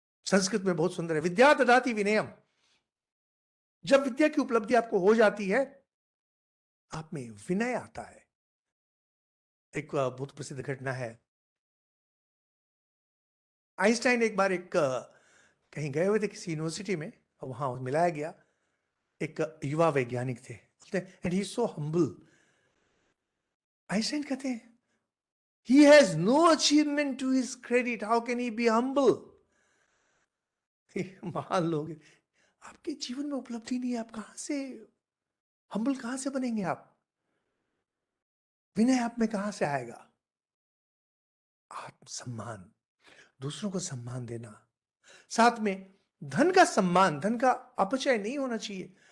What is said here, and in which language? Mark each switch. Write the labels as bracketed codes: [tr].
[hi] संस्कृत में बहुत सुंदर है, विद्या ददाति विनयम। जब विद्या की उपलब्धि आपको हो जाती है, आप में विनय आता है। एक बहुत प्रसिद्ध घटना है, आइंस्टाइन एक बार कहीं गए हुए थे किसी यूनिवर्सिटी में, और वहां मिलाया गया, एक युवा वैज्ञानिक थे, [en] And he so humble. [hi] Einstein कहते हैं, [en] he has no achievement to his credit, how can he be humble? [hi] महान लोग हैं। आपके जीवन में उपलब्धि नहीं है, आप कहां से हम्बल, कहां से बनेंगे आप? विनय आप में कहां से आएगा? आत्मसम्मान, दूसरों को सम्मान देना, साथ में धन का सम्मान, धन का अपचय नहीं होना चाहिए।